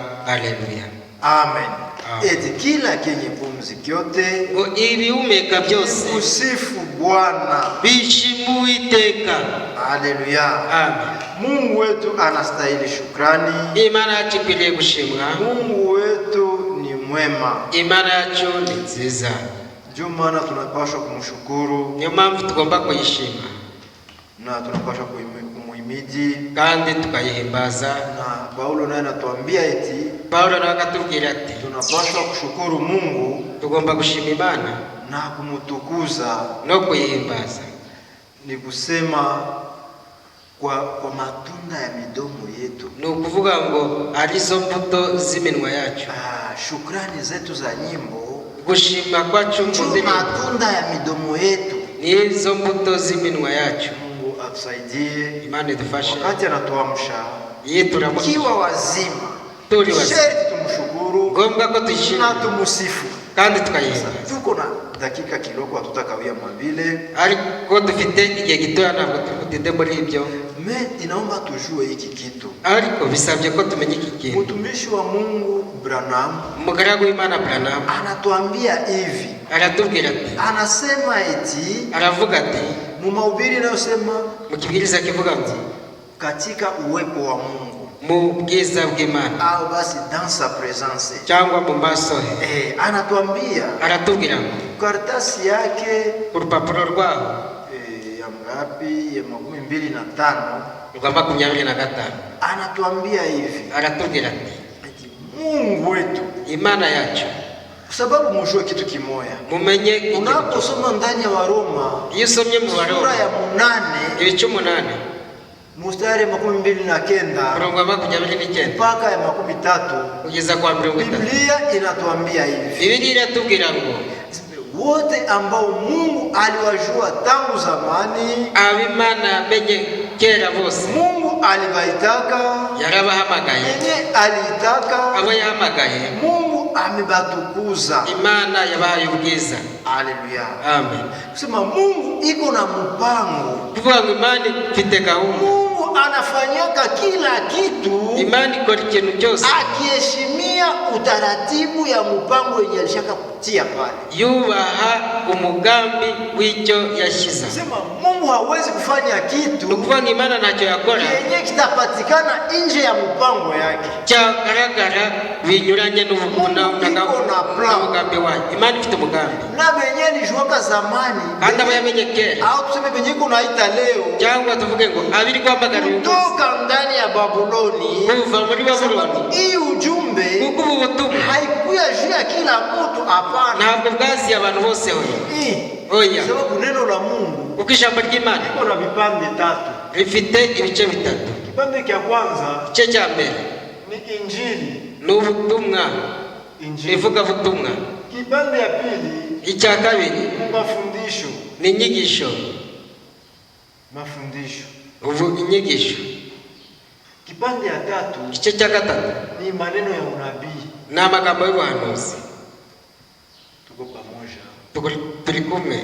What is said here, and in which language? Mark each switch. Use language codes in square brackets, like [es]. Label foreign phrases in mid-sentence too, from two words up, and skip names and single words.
[sw] Haleluya, amen. Eti kila kenye pumzi kyote [rw] ngo ibihumeka byose [sw] usifu Bwana, [rw] bishima Uwiteka. [sw] Haleluya, amen. Mungu wetu anastahili shukrani. [rw] Imana yacu ikwiriye gushimwa. [sw] Mungu wetu ni mwema, [rw] Imana yacu ni nziza, [sw] ndio maana tunapaswa kumshukuru. [rw] niyo mpamvu tugomba kuyishima. [sw] na tunapaswa kumuhimidi [rw] kandi tukayihimbaza. [sw] Na Paulo naye anatuambia eti [rw] Paulo nawe akatubwira ati [sw] tunapaswa kushukuru Mungu, [rw] tugomba gushima Imana [sw] na kumutukuza [rw] no kuyihimbaza. [sw] Ni kusema kwa matunda ya midomo yetu, [rw] ni ukuvuga ngo arizo mbuto z'iminwa yacu. [sw] Shukrani zetu za nyimbo, [rw] gushima kwacu [sw] ni matunda ya midomo yetu, [rw] ni izo mbuto z'iminwa yacu. [sw] Mungu atusaidie, [rw] Imana idufashe. [sw] Wakati anatuamsha kiwa wazima, [rw] turi wazima, [sw] tumshukuru, [rw] ngombwa ko tuyishimira [sw] na tumusifu [rw] kandi tukayihimbaza. [sw] Tuko na dakika kidogo, hatutakawia mabile, [rw] ariko dufite igihe gitoya ntabwo tukutinde muri ibyo. [sw] Inaomba tujue hiki kitu, [rw] ariko bisabye ko tumenya iki kintu. [sw] Mtumishi wa Mungu Branham, [rw] umugaragu w'Imana Branham, [sw] anatuambia hivi, [rw] aratubwira ati, [sw] anasema eti, [rw] aravuga ati [sw] mu mahubiri anayosema, [rw] mu kibwiriza kivuga ngo [sw] katika uwepo wa Mungu, [rw] mu bwiza bw'Imana, [sw] au basi [fr] dans sa présence, [rw] cyangwa mu maso he. [sw] Anatuambia, [rw] aratubwira ngo [sw] karatasi yake [rw] ku rupapuro rwaho [sw] ya ngapi, ya 25, [rw] rwa 25, [sw] anatuambia hivi, [rw] aratubwira ati [sw] Mungu wetu, [rw] Imana yacu, [sw] sababu mujue kitu kimoya, [rw] mumenye [sw] unaposoma ndani ya Waroma, [rw] iyo usomye mu Waroma [sw] sura ya 8 [rw] ibice 8 [sw] mstari 29 mpaka ya 30 [rw] kugeza kwa 30, [sw] Biblia inatuambia hivi, [rw] Biblia inatubwira ngo [sw] wote ambao Mungu aliwajua tangu zamani, [rw] abimana yamenye kera bose, [sw] Mungu alibaitaka, [rw] yarabahamagaye, [sw] alitaka, [rw] abo yahamagaye, [sw] Mungu amebatukuza, [rw] Imana yabahaye ubwiza. [sw] Haleluya, amen. Kusema Mungu iko na mpango, [rw] kuvuga ngo Imana ifite gahunda, [sw] Mungu anafanyaka kila kitu, [rw] Imana ikora ikintu cyose [sw] akiheshimia utaratibu ya mpango yenye alishaka kutia pale, [rw] yubaha umugambi w'icyo yashyize. [sw] Sema Mungu hawezi kufanya kitu, [rw] ukuvuga ngo Imana ntacyo yakora [sw] yenye kitapatikana nje ya mpango yake, [rw] cyagaragara binyuranye n'umugambi wayo. Imana ifite umugambi, [sw] na benye nijuaka zamani [rw] kandi aba yamenye kera, [sw] au tuseme benye kunaita leo, [rw] cyangwa tuvuge ngo abiri guhamagara [sw] kutoka ndani ya Babuloni, [rw] kuva muri Babuloni. [sw] Hii ujumbe [rw] kuko ubu butumwa [sw] haikuya juu ya kila mtu, hapana, [rw] ntabwo bwaziye abantu bose oya, [sw] sababu neno la Mungu, [rw] kuko ijambo ry'Imana [sw] iko na vipande 3, [rw] rifite ibice 3. [sw] Kipande cha kwanza, [rw] igice cya mbere [sw] ni Injili, [rw] ni ubutumwa, ivugabutumwa. [sw] Kipande ya pili, [rw] icya kabiri [sw] ni mafundisho, [rw] ni inyigisho, [sw] mafundisho, [rw] inyigisho. [sw] Kipande ya tatu, [rw] igice cya gatatu [sw] ni maneno ya unabii, [rw] ni amagambo y'ubuhanuzi. [sw] Tuko pamoja, [rw] turi kumwe.